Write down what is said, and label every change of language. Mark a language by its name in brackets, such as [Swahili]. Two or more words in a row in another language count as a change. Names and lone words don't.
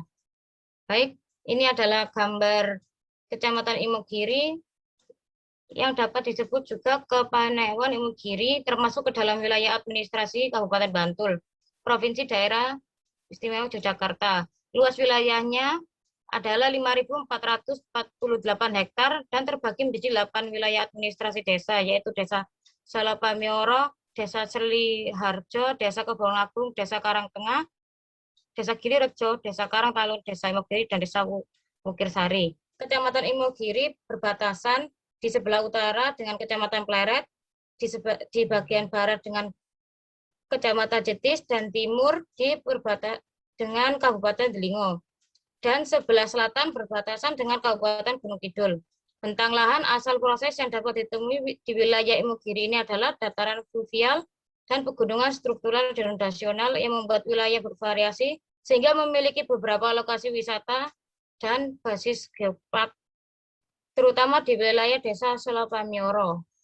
[Indonesian] Baik, ini adalah gambar Kecamatan Imogiri yang dapat disebut juga Kepanewan Imogiri, termasuk ke dalam wilayah administrasi Kabupaten Bantul, Provinsi Daerah Istimewa Yogyakarta. Luas wilayahnya adalah 5.448 hektar dan terbagi menjadi 8 wilayah administrasi desa, yaitu Desa Salopamioro, Desa Seliharjo, Desa Kebongagung, Desa Karangtengah, Desa Girirejo, Desa Karangtalur, Desa Imogiri, dan Desa Wukirsari. Kecamatan Imogiri berbatasan di sebelah utara dengan Kecamatan Pleret, di bagian barat dengan Kecamatan Jetis, dan timur di berbatasan dengan Kabupaten Delingo, dan sebelah selatan berbatasan dengan Kabupaten Gunung Kidul. Bentang lahan asal proses yang dapat ditemui di wilayah Imogiri ini adalah dataran fluvial dan pegunungan struktural denudasional yang membuat wilayah bervariasi sehingga memiliki beberapa lokasi wisata dan basis geopark, terutama di wilayah Desa Salopamioro.